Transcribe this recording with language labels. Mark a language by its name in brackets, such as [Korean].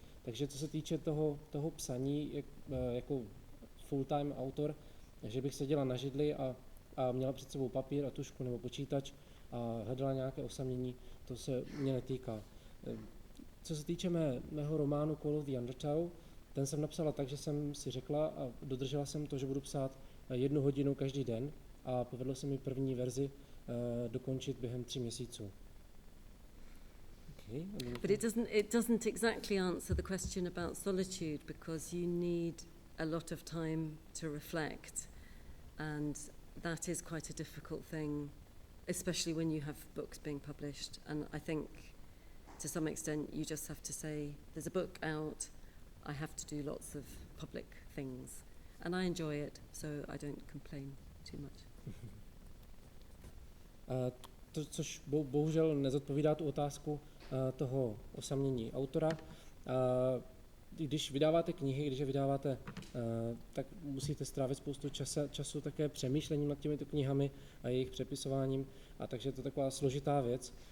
[Czech] Takže co se týče toho psaní jako full-time autor, že bych seděla na židli a měla před sebou papír a tužku nebo počítač a hledala nějaké osamění, to se mě netýká. Co se týče mého románu Call of the Undertow, ten jsem napsala tak, že jsem si řekla a dodržela jsem to, že budu psát 1 hodinu každý den a povedlo se mi první verzi dokončit během 3 měsíců. [English] Okay. But it doesn't exactly answer the question about solitude, because you need a lot of time to reflect, and that is quite a difficult thing, especially when you have books being published. And I think to some extent you just have to say, there's a book out, I have to do lots of public things, and I enjoy it, so I don't complain too much. [Czech] To, což bohužel nezodpovídá tu otázku toho osamění autora. Když vydáváte knihy, když je vydáváte, tak musíte strávit spoustu času také přemýšlením nad těmito knihami a jejich přepisováním, a takže je to taková složitá věc.